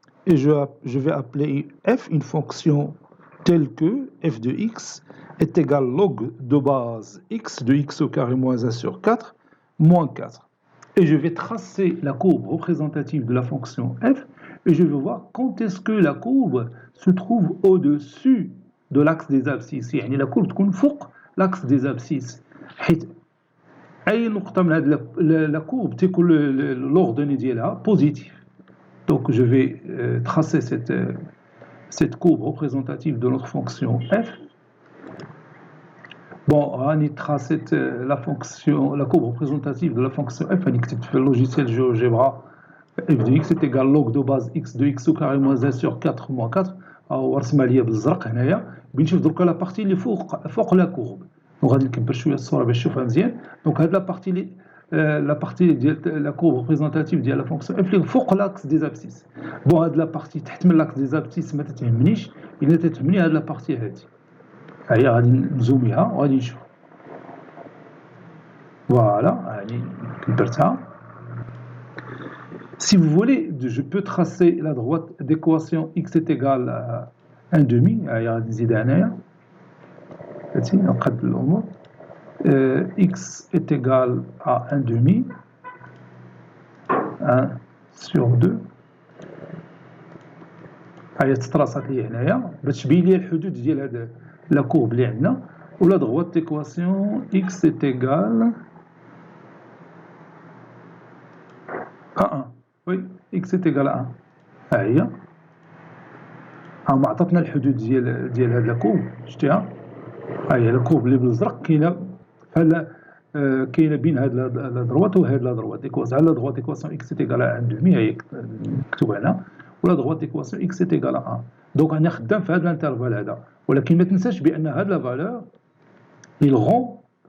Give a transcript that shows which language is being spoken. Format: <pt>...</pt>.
<fr>Et je vais appeler f une fonction telle que f de x est égal log de base x de x au carré moins 1 sur 4 moins 4. Et je vais tracer la courbe représentative de la fonction f, et je vais voir quand est-ce que la courbe se trouve au-dessus de l'axe des abscisses.</fr> <ar>يعني</ar> <fr>la courbe</fr> <ar>تكون فوق</ar> <fr>l'axe des abscisses.</fr> <ar>حيث أي نقطة من هذه</ar> <fr>la courbe</fr> <ar>تكون l'ordonnée ديالها positif.</ar> <fr>Donc je vais tracer cette courbe représentative de notre fonction f. Bon, on trace la courbe représentative de la fonction f, on fait le logiciel GeoGebra, f de x est égal log de base x de x au carré moins 1 sur 4 moins 4.</fr> <ar>ورسمها ليا بالزرق هنايا. بنشوف دركا لا بارتي اللي فوق لا كورب. وغادي نكبر شويه الصوره باش تشوفها مزيان. دونك هاد لا بارتي ديال لا كورب ريبريزونطاتيف ديال لا فونكسيون اف اللي فوق لاكس دي زابسيس. بون هاد لا بارتي تحت من لاكس دي زابسيس ما تتهمنيش، الا تتهمني هاد لا بارتي هادي. هي غادي نزوميها وغادي نشوف. فوالا هادي كبرتها.</ar> <fr>Si vous voulez, je peux tracer la droite d'équation x est égal à 1/2.</fr> <ar>هي غادي نزيدها هنايا. هادشي نقاد الامور.</ar> <fr>X est égal à 1/2, 1 sur 2.</fr> <ar>هي تتراصات لي هنايا باش تبين لي الحدود ديال هاد لا كورب اللي عندنا. ولا</ar> <fr>droite d'équation x est égal à 1. Oui, x est égal à 1.</fr> <ar>ها هي. ما عطاتنا الحدود ديال هاد لا كورب، شتيها؟ ها هي الكورب اللي بالازرق كاينه بحال كاينه بين هاد لا دروات وهاد لا دروات ديكواسيون لا دروات ديكواسيون اكس ايكال ان دومي هي مكتوبه هنا ولا دروات ديكواسيون اكس ايكال 1 دونك انا خدام في هاد الانترفال هذا ولكن ما تنساش بان هاد لا فالور</ar> <fr>il rend</fr>